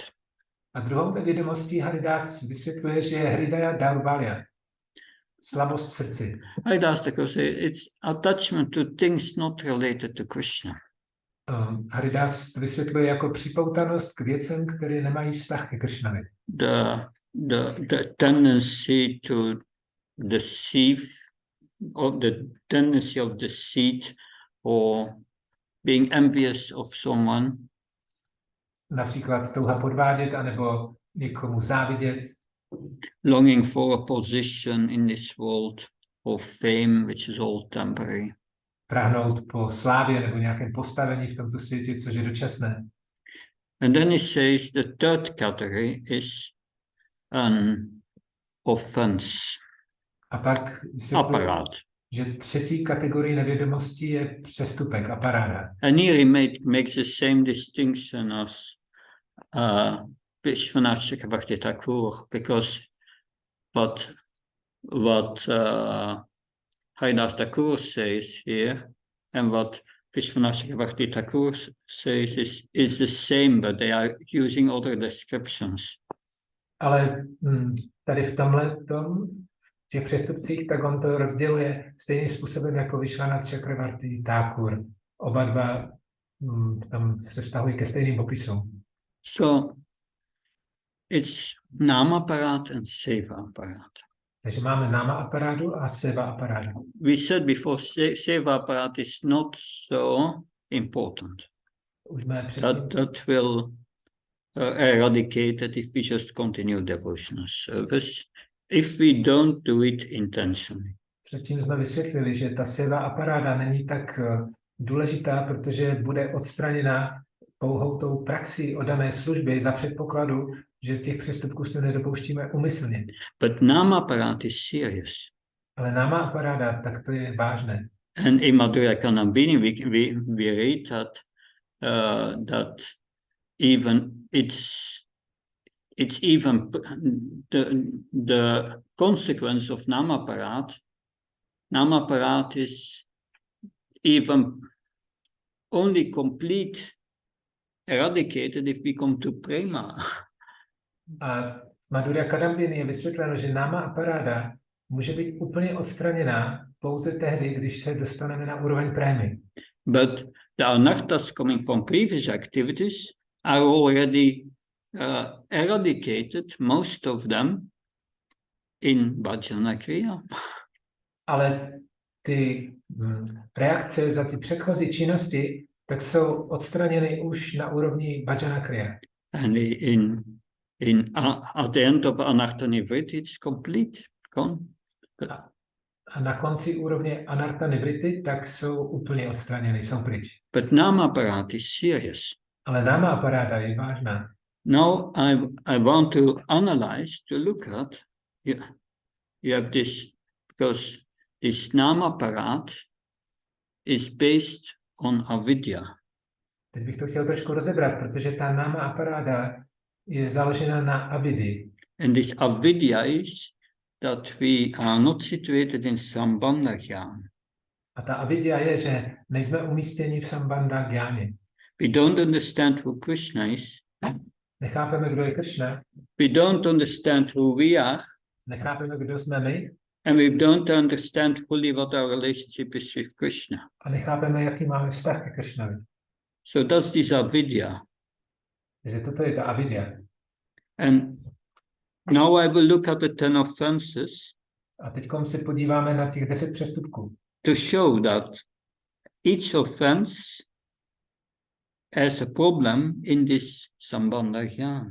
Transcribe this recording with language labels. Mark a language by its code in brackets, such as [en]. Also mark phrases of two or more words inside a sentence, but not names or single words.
[cs] A druhou nevědomostí Haridas vysvětluje, že je [sa] Hridaya Darbalya, [cs] slabost v srdci. [en] Haridas Thakur says it's attachment to things not related to Krishna. [cs] Haridas to vysvětluje jako připoutanost k věcem, které nemají vztah ke Krishnovi. [en] The tendency to deceive, or the tendency of deceit, or being envious of someone. [cs] Například touha podvádět, anebo někomu závidět. [en] Longing for a position in this world, or fame, which is all temporary. [cs] Prahnout po slávě nebo nějakém postavení v tomto světě, což je dočasné. [en] And then he says the third category is an offense. [cs] A pak Aparát. že třetí kategorie nevědomostí je přestupek, aparáda. [en] And here he makes the same distinction as Vishwanath Chakravarti Thakur, because what Haridas Thakur says here and what Vishwanath Chakravarti Thakur says is the same, but they are using other descriptions. [cs] Ale tady v těch přestupcích, tak on to rozděluje stejným způsobem jako Vishwanath Chakravarti Thakur. Oba dva tam se vztahují ke stejným popisům. [en] So it's [sa] nama aparat [en] and [sa] seva aparat. [cs] Takže máme [sa] nama aparádu [cs] a [sa] seva aparádu. [en] We said before, [sa] seva aparat [en] is not so important. [cs] Už jsme předtím, [en] That will eradicate it if we just continue devotional service, if we don't do it intentionally. [cs] předtím jsme vysvětlili, že ta [sa] seva aparáda [cs] není tak důležitá, protože bude odstraněna pouhou tou praxi o dané službě za předpokladu, že těch přestupků se nedopouštíme úmyslně. [en] But [sa] nama aparat [en] is serious. [cs] Ale [sa] nama aparáda, [cs] tak to je vážné. [en] And in Madhurya Kanambini we read that even it's even the consequence of [sa] nama aparat. Nama aparat [en] is even only complete eradicated if we come to Prema. [cs] A v Madhurya Kadambini je vysvětleno, že [sa] náma aparáda [cs] může být úplně odstraněná pouze tehdy, když se dostaneme na úroveň prémy. [en] But the anarthas coming from previous activities are already eradicated, most of them, in [sa] bhajana kriya. [cs] Ale ty reakce za ty předchozí činnosti tak jsou odstraněny už na úrovni [sa] bhajana kriya. [en] And at the end of [sa] anartha nivritti, [en] it's complete, gone. [cs] A na konci úrovně [sa] anartha nivrity [cs] tak jsou úplně odstraněny, jsou pryč. [en] But [sa] nama aparat [en] is serious. [cs] Ale [sa] náma aparáda [cs] je vážná. [en] Now I want to analyze, to look at, you have this, because this [sa] nama aparat [en] is based on avidya. [cs] Teď bych to chtěl trošku rozebrat, protože ta [sa] náma aparáda [cs] je založena na avidii. [en] And this avidya is that we are not situated in [sa] Sambandha jnana. [cs] A ta avidya je, že nejsme umístěni v [sa] Sambandha jnáně. [en] We don't understand who Krishna is. [cs] Nechápeme, kdo je Krishna. [en] We don't understand who we are. [cs] Nechápeme, kdo jsme my. [en] And we don't understand fully what our relationship is with Krishna. [cs] A nechápeme, jaký máme vztah ke Krishnovi. [en] So that's this avidya. [cs] Takže toto je ta avidya. [en] And now I will look at the 10 offenses. [cs] A teď se podíváme na těch 10 přestupků. [en] To show that each offense has a problem in this [sa] Sambandha jnana.